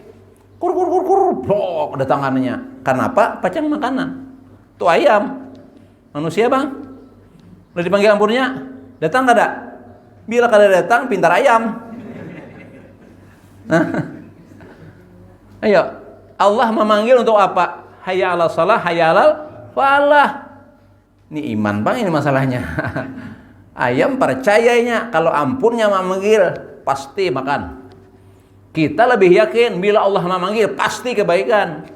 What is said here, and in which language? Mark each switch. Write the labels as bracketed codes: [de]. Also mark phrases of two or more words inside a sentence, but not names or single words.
[bjn] Kur blok datangannya. Kenapa? Pacang makanan. Tuh ayam. Manusia, Bang. Udah dipanggil ampunnya, datang kada? Bila kada datang pintar ayam. Nah. Ayo, [id] Allah memanggil untuk apa? [ar] حي على الصلاة حي على الفلاح. [id] Ini iman Bang ini masalahnya. Ayam percayanya kalau ampunnya memanggil pasti makan. Kita lebih yakin bila Allah memanggil pasti kebaikan.